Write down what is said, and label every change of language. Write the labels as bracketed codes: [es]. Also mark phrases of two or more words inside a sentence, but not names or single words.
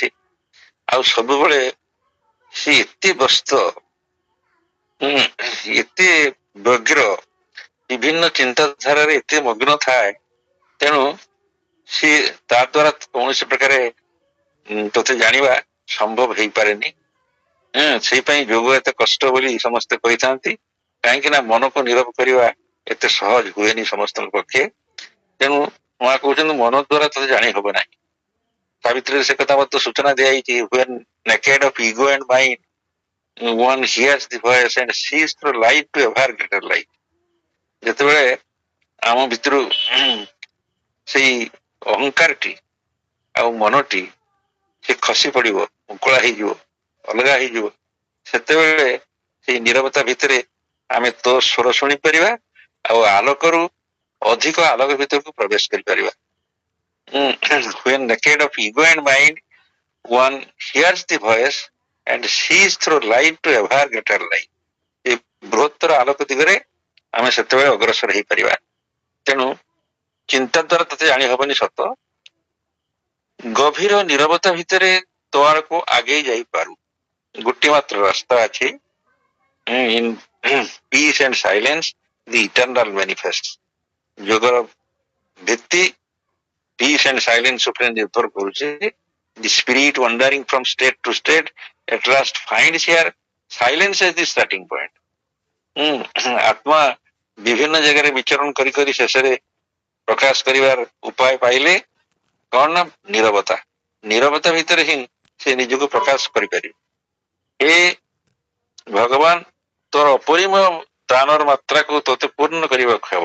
[or] ଆଉ ସବୁବେଳେ ସେ ଏତେ ବ୍ୟସ୍ତ, ଏତେ ବ୍ୟଗ୍ର ବିଭିନ୍ନ ଚିନ୍ତାଧାରାରେ ଏତେ ମଗ୍ନ ଥାଏ, ତେଣୁ ସିଏ ତା ଦ୍ୱାରା କୌଣସି ପ୍ରକାରେ ତୋତେ ଜାଣିବା ସମ୍ଭବ ହେଇପାରେନି। ସେଇପାଇଁ ଯୋଗ ଏତେ କଷ୍ଟ ବୋଲି ସମସ୍ତେ କହିଥାନ୍ତି, କାହିଁକି ନା ମନକୁ ନିରୋଗ କରିବା ଏତେ ସହଜ ହୁଏନି ସମସ୍ତଙ୍କ ପକ୍ଷେ। ତେଣୁ ମା କହୁଛନ୍ତି ମନ ଦ୍ୱାରା ତୋତେ ଜାଣି ହବ ନାହିଁ। ସାବିତ୍ରୀରେ ସେ କଥା ମଧ୍ୟ ସୂଚନା ଦିଆଯାଇଛି, [en] when naked of ego and mind one hears the voice and sees through light to ever greater light। [or] ଯେତେବେଳେ ଆମ ଭିତରୁ ସେଇ ଅହଙ୍କାରଟି ଆଉ ମନଟି ସେ ଖସି ପଡିବ, ମୁକୁଳା ହେଇଯିବ, ଅଲଗା ହେଇଯିବ, ସେତେବେଳେ ସେଇ ନିରବତା ଭିତରେ ଆମେ ତୋ ସ୍ୱର ଶୁଣିପାରିବା ଆଉ ଆଲୋକରୁ ଅଧିକ ଆଲୋକ ଭିତରକୁ ପ୍ରବେଶ କରିପାରିବା। [en] when naked of ego and mind one hears the voice and sees through light to ever greater light। [or] ଏ ବୃହତ୍ତର ଆଲୋକ ଦିଗରେ ଆମେ ସେତେବେଳେ ଅଗ୍ରସର ହେଇପାରିବା। ତେଣୁ ଚିନ୍ତା ଦ୍ୱାରା ତତେ ଜାଣି ହବନି ସତ, ଗଭୀର ନିରବତା ଭିତରେ ତୋ ଆଡ଼କୁ ଆଗେଇ ଯାଇପାରୁ। ଗୋଟିଏ ମାତ୍ର ରାସ୍ତା ଅଛି, [en] in peace and silence the eternal manifest। [or] ଯୋଗର ଭିତ୍ତି [en] peace and silence [or] ଉପରେ ନିର୍ଭର କରୁଛି। [en] the spirit wandering from state to state at last finds here silence as the starting point। [or] ଆତ୍ମା ବିଭିନ୍ନ ଜାଗାରେ ବିଚରଣ କରି କରି ଶେଷରେ ପ୍ରକାଶ କରିବାର ଉପାୟ ପାଇଲେ କଣ ନା ନିରବତା। ନିରବତା ଭିତରେ ହିଁ ସେ ନିଜକୁ ପ୍ରକାଶ କରିପାରିବେ। ଏ ଭଗବାନ ତୋର ଅପରିମୟ ଦାନର ମାତ୍ରାକୁ ତୋତେ ପୂର୍ଣ୍ଣ କରିବାକୁ ହେବ।